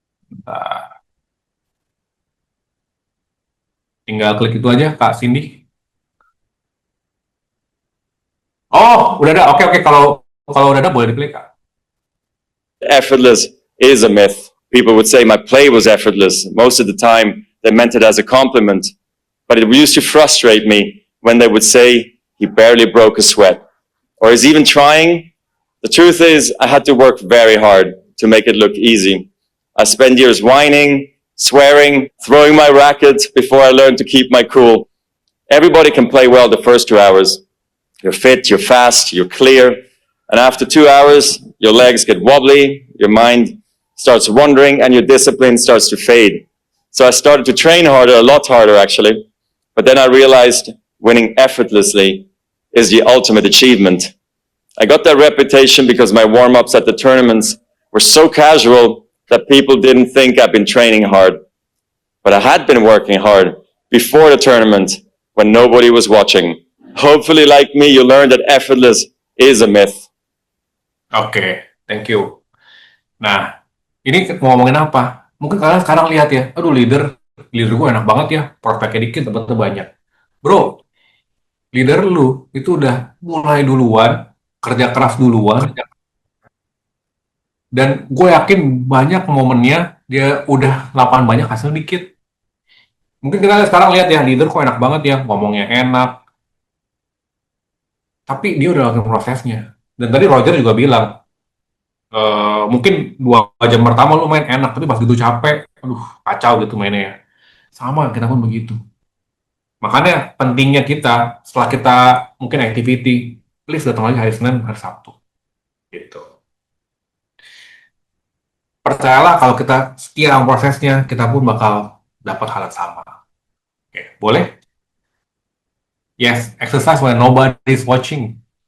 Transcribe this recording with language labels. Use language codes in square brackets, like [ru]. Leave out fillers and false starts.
[id] Bentar. Tinggal klik itu aja, Kak Cindy. Oh, udah ada. Oke, oke. Kalau udah ada, boleh diklik, Kak. [en] Effortless is a myth. People would say my play was effortless. Most of the time, they meant it as a compliment. But it used to frustrate me when they would say he barely broke a sweat or he's even trying. The truth is, I had to work very hard to make it look easy. I spent years whining, swearing, throwing my racket before I learned to keep my cool. Everybody can play well the first 2 hours. You're fit, you're fast, you're clear. And after 2 hours, your legs get wobbly, your mind starts wandering, and your discipline starts to fade. So I started to train harder, a lot harder actually. But then I realized winning effortlessly is the ultimate achievement. I got that reputation because my warm-ups at the tournaments were so casual that people didn't think I've been training hard. But I had been working hard before the tournament when nobody was watching. Hopefully, like me, you learned that effortless is a myth. Oke, thank you. [id] Nah, ini mau ngomongin apa? Mungkin kalian sekarang lihat ya, aduh leader gue enak banget ya, prospeknya dikit, tempatnya banyak. Bro, leader lu itu udah mulai duluan, kerja keras duluan, dan gue yakin banyak momennya dia udah lapangan banyak, hasil dikit. Mungkin kita sekarang lihat ya, leader kok enak banget ya, ngomongnya enak, tapi dia udah lakukan prosesnya. Dan tadi Roger juga bilang, mungkin 2 jam pertama lu main enak, tapi pas gitu capek, aduh kacau gitu mainnya ya. Sama, kita pun begitu. Makanya pentingnya kita, setelah kita mungkin activity, please datang lagi hari Senin, hari Sabtu. Gitu. Percayalah kalau kita setia sama prosesnya, kita pun bakal dapat hal yang sama. Oke, boleh? [en] Yes, exercise when nobody is watching.